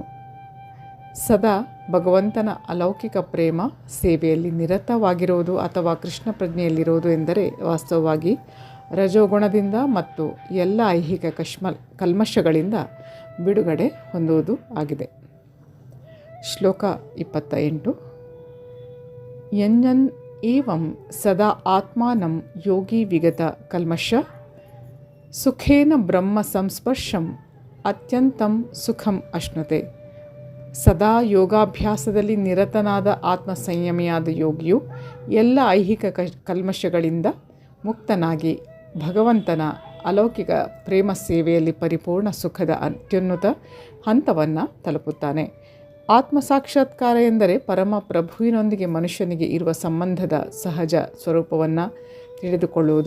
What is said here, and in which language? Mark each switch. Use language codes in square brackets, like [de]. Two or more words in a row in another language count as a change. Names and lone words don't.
[kn] ಸದಾ ಭಗವಂತನ ಅಲೌಕಿಕ ಪ್ರೇಮ ಸೇವೆಯಲ್ಲಿ ನಿರತವಾಗಿರುವುದು ಅಥವಾ ಕೃಷ್ಣ ಪ್ರಜ್ಞೆಯಲ್ಲಿರುವುದು ಎಂದರೆ ವಾಸ್ತವವಾಗಿ ರಜೋಗುಣದಿಂದ ಮತ್ತು ಎಲ್ಲ ಐಹಿಕ ಕಲ್ಮಶಗಳಿಂದ ಬಿಡುಗಡೆ ಹೊಂದುವುದು ಆಗಿದೆ. ಶ್ಲೋಕ 28. [sa] ಯನ್ಯನ್ ಏವಂ ಸದಾ ಆತ್ಮಾನಂ ಯೋಗಿ ವಿಗತ ಕಲ್ಮಷ ಸುಖೇನ ಬ್ರಹ್ಮ ಸಂಸ್ಪರ್ಶಂ ಅತ್ಯಂತಂ ಸುಖಂ ಅಶ್ನುತೆ. [kn] ಸದಾ ಯೋಗಾಭ್ಯಾಸದಲ್ಲಿ ನಿರತನಾದ ಆತ್ಮ ಸಂಯಮಿಯಾದ ಯೋಗಿಯು ಎಲ್ಲ ಐಹಿಕ ಕಲ್ಮಶಗಳಿಂದ ಮುಕ್ತನಾಗಿ ಭಗವಂತನ ಅಲೌಕಿಕ ಪ್ರೇಮ ಸೇವೆಯಲ್ಲಿ ಪರಿಪೂರ್ಣ ಸುಖದ ಅತ್ಯುನ್ನತ ಹಂತವನ್ನು ತಲುಪುತ್ತಾನೆ. ಆತ್ಮ ಸಾಕ್ಷಾತ್ಕಾರ ಎಂದರೆ ಪರಮ ಪ್ರಭುವಿನೊಂದಿಗೆ ಮನುಷ್ಯನಿಗೆ ಇರುವ ಸಂಬಂಧದ ಸಹಜ ಸ್ವರೂಪವನ್ನು ತಿಳಿದುಕೊಳ್ಳುವುದು.